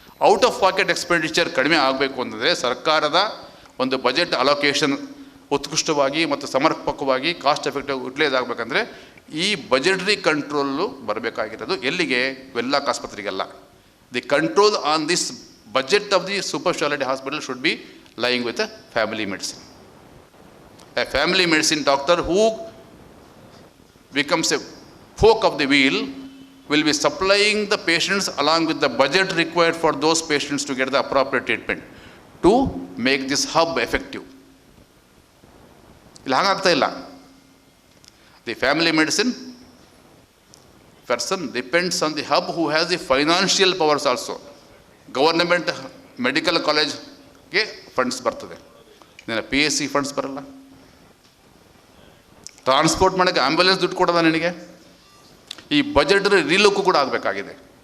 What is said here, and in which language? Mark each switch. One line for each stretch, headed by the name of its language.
Kannada: Out of packet expenditure ಕಡಿಮೆ ಆಗಬೇಕು ಅಂತಂದರೆ ಸರ್ಕಾರದ ಒಂದು ಬಜೆಟ್ ಅಲೋಕೇಶನ್ ಉತ್ಕೃಷ್ಟವಾಗಿ ಮತ್ತು ಸಮರ್ಪಕವಾಗಿ ಕಾಸ್ಟ್ ಎಫೆಕ್ಟಿವ್ ಯುಟಿಲೈಸ್ ಆಗಬೇಕಂದ್ರೆ ಈ ಬಜೆಟರಿ ಕಂಟ್ರೋಲು ಬರಬೇಕಾಗಿರೋದು ಎಲ್ಲಿಗೆ? Wenlock ಆಸ್ಪತ್ರೆಗೆಲ್ಲ.
English: The control on this budget of the super speciality hospital should be lying with a family medicine. A family medicine doctor who becomes a fork of the wheel will be supplying the patients along with the budget required for those patients to get the appropriate treatment to make this hub effective.
Kannada: ಇಲ್ಲಿ ಹಾಗಾಗ್ತಾ ಇಲ್ಲ.
English: The family medicine person depends on the hub who has the financial powers also. Government medical
Kannada: ಕಾಲೇಜ್ಗೆ funds ಬರ್ತದೆ, PSC funds ಬರಲ್ಲ. Transport ಮಾಡೋಕ್ಕೆ ambulance ದುಡ್ಡು ಕೊಡೋದ ನಿನಗೆ? ಈ budget ರೀಲುಕ್ಕು ಕೂಡ ಆಗಬೇಕಾಗಿದೆ.